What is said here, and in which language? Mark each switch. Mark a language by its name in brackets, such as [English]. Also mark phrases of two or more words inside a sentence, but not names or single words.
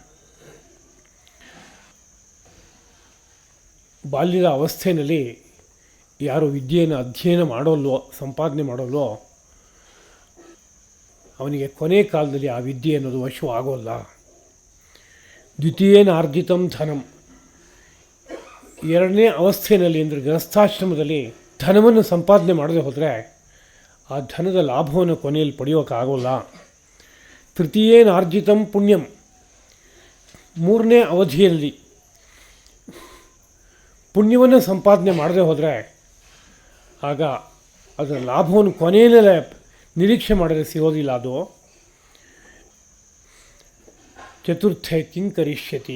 [Kannada] ಬಾಲ್ಯದ ಅವಸ್ಥೆಯಲ್ಲಿ ಯಾರು ವಿದ್ಯೆಯನ್ನು ಅಧ್ಯಯನ ಮಾಡೋಲ್ವೋ, ಸಂಪಾದನೆ ಮಾಡೋಲ್ವೋ, ಅವನಿಗೆ ಕೊನೆ ಕಾಲದಲ್ಲಿ ಆ ವಿದ್ಯೆ ಅನ್ನೋದು ವಶವಾಗೋಲ್ಲ. [Sanskrit] ದ್ವಿತೀಯೇನ ಆರ್ಜಿತಂ ಧನಂ. [Kannada] ಎರಡನೇ ಅವಸ್ಥೆಯಲ್ಲಿ ಅಂದರೆ ಗೃಹಸ್ಥಾಶ್ರಮದಲ್ಲಿ ಧನವನ್ನು ಸಂಪಾದನೆ ಮಾಡದೆ ಹೋದರೆ ಆ ಧನದ ಲಾಭವನ್ನು ಕೊನೆಯಲ್ಲಿ ಪಡೆಯೋಕ್ಕಾಗೋಲ್ಲ. [Sanskrit] ತೃತೀಯೇನ ಆರ್ಜಿತಂ ಪುಣ್ಯಂ. [Kannada] ಮೂರನೇ ಅವಧಿಯಲ್ಲಿ ಪುಣ್ಯವನ್ನು ಸಂಪಾದನೆ ಮಾಡದೆ ಹೋದರೆ ಆಗ ಅದರ ಲಾಭವನ್ನು ಕೊನೆಯಲ್ಲೇ ನಿರೀಕ್ಷೆ ಮಾಡಿದ್ರೆ ಸಿಗೋದಿಲ್ಲ ಅದು. [Sanskrit] ಚತುರ್ಥೆ ಕಿಂಕರಿಷ್ಯತಿ.